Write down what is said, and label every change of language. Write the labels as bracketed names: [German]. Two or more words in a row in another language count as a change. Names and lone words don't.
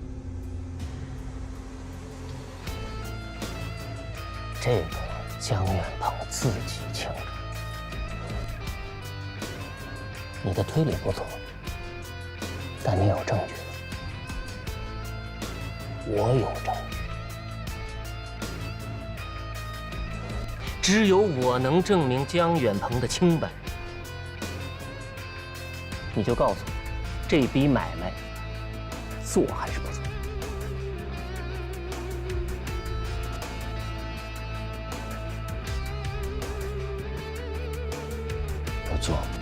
[Chinese] 這個江遠鵬自己清楚。你的推理不錯，但你有證據嗎？我有證據。只有我能證明江远鹏的清白。你就告诉我，这笔买卖做还是不做？不做。